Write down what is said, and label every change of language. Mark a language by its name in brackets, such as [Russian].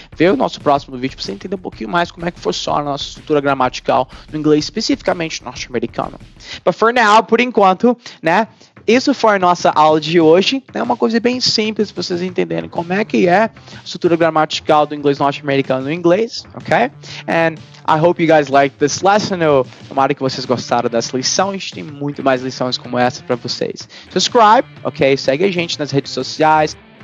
[Portuguese] Vê o nosso próximo vídeo para você entender um pouquinho mais como é que funciona a nossa estrutura gramatical no inglês, especificamente norte-americano. [English] But for now, [Portuguese] por enquanto, né? Isso foi a nossa aula de hoje, é uma coisa bem simples para vocês entenderem como é que é a estrutura gramatical do inglês norte-americano no inglês, ok? [English] And I hope you guys liked this lesson. [Portuguese] Eu tomara que vocês gostaram dessa lição. A gente tem muito mais lições como essa para vocês. Subscribe, ok? Segue a gente nas redes sociais.